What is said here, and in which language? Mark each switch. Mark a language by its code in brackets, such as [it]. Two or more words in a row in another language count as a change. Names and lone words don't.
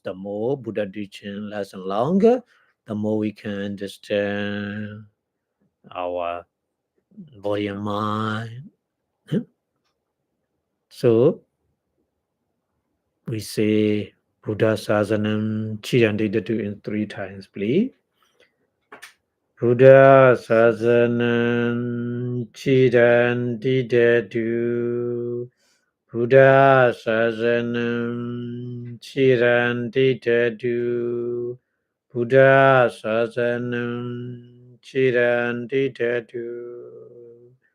[en] The more Buddha teaching lasts and longer, the more we can understand our body and mind. So we say [pi] Buddha Sasanam Chirandidatu [en] in 3 times, please. [pi] Buddha Sasanam Chirandidatu. Buddha Sasanam Chirandidatu. Buddha Sasanam Chirandidatu.